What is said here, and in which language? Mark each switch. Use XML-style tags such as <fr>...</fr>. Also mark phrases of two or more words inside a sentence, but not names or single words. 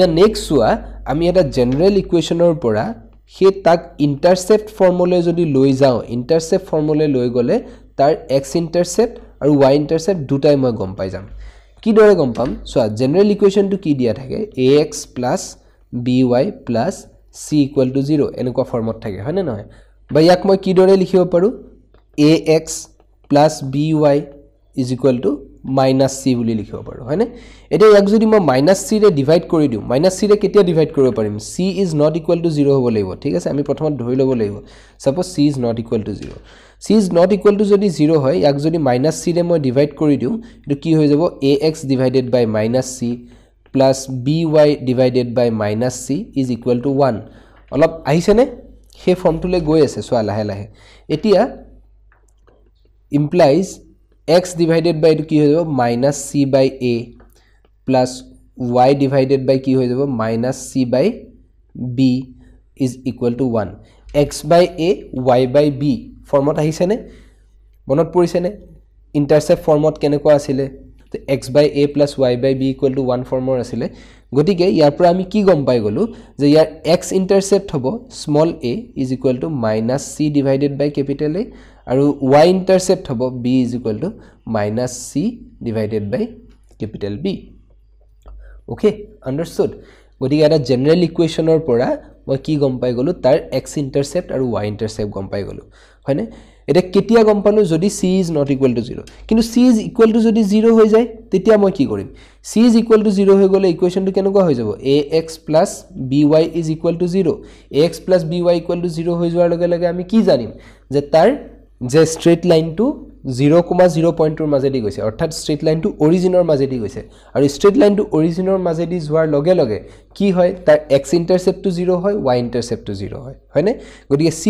<as>নেক্সট চোৱা আমি এটা</as> <en>general equation</en> <as>পৰা হে তাক</as> <en>intercept formula</en> <as>যদি লৈ যাও</as> <en>intercept formula</en> <as>লৈ গলে তাৰ x ইন্টাৰসেপ্ট আৰু y ইন্টাৰসেপ্ট দুটাই মই গম পাই যাম কি দৰে গম পাম চোৱা</as> <en>general equation</en> <as>কি দিয়া থাকে ax + by + c = 0 এনেকুৱা ফৰ্মত থাকে হয় নে নহয় বা ইয়াক মই কি দৰে লিখিব পাৰো ax + by - c বুলি লিখিব পাৰো হয়নে এটা ইয়াক যদি মই -c ৰে ডিভাইড কৰি দিও -c ৰে কেতিয়া ডিভাইড কৰিব পাৰিম</as> <en>c is not equal to 0</en> <as>হ'ব লাগিব ঠিক আছে আমি প্ৰথমত ধৰি ল'ব লাগিব সাপোজ</as> <en>c is not equal to 0 c is not equal to</en> <as>যদি 0 হয় ইয়াক যদি -c ৰে মই ডিভাইড কৰি দিও এটো কি হৈ যাব</as> <en>ax divided by -c plus by divided by -c is equal to 1</en> <as>অলপ আহিছে নে হে ফৰ্মটোলে গৈ আছে সোয়া লাহে লাহে এতিয়া</as> <en>implies x divided by</en> <as>কি হৈ যাব</as> <en>-c by a plus y divided by</en> <as>কি হৈ যাব</as> <en>-c by b is equal</en> <as>to 1</as> <en>x by a y by b</en> <as>ফৰ্মত আহিছে নে মনত পৰিছে নে ইন্টাৰসেপ্ট ফৰ্মত কেনেকুৱা আছিল তো</as> <en>x by a plus y by b equal to 1</en> <as>ফৰ্মৰ আছিল গতিকে ইয়াৰ পৰা আমি কি গম পাই গলো যে ইয়াৰ x ইন্টাৰসেপ্ট হ'ব স্মল</as> <en>a is equal to -c divided by capital A</en> <as>আৰু y ইন্টাৰসেপ্ট হ'ব</as> <en>b is equal to -c divided by capital B okay understood</en> <as>গতিকে এটা জেনাৰেল ইকুৱেশ্যনৰ পৰা মই কি গম পাই গলো তাৰ x ইন্টাৰসেপ্ট আৰু y ইন্টাৰসেপ্ট গম পাই গলো হয়নে এটা কেতিয়া গম পালো যদি</as> <en>c is not equal to 0</en> <as>কিন্তু</as> <en>c is equal to</en> <as>যদি 0 হৈ যায় তেতিয়া মই কি কৰিম</as> <en>c is equal to 0</en> <as>হৈ গলে ইকুৱেশ্যনটো কেনেকুৱা হৈ যাব</as> <en>ax plus by is equal to 0 ax plus by equal to 0</en> <as>হৈ যোৱাৰ লগে লগে আমি কি জানিম যে তাৰ যে</as> <en>straight line</en> <as>0,0 পইণ্টৰ মাজেদি গৈছে অৰ্থাৎ</as> <en>straight line</en> <as>অৰিজিনৰ মাজেদি গৈছে আৰু</as> <en>straight line</en> <as>অৰিজিনৰ মাজেদি যোৱাৰ লগে লগে কি হয় তাৰ x ইন্টাৰসেপ্টটো 0 হয় y ইন্টাৰসেপ্টটো 0 হয় হয়নে গতিকে c</as>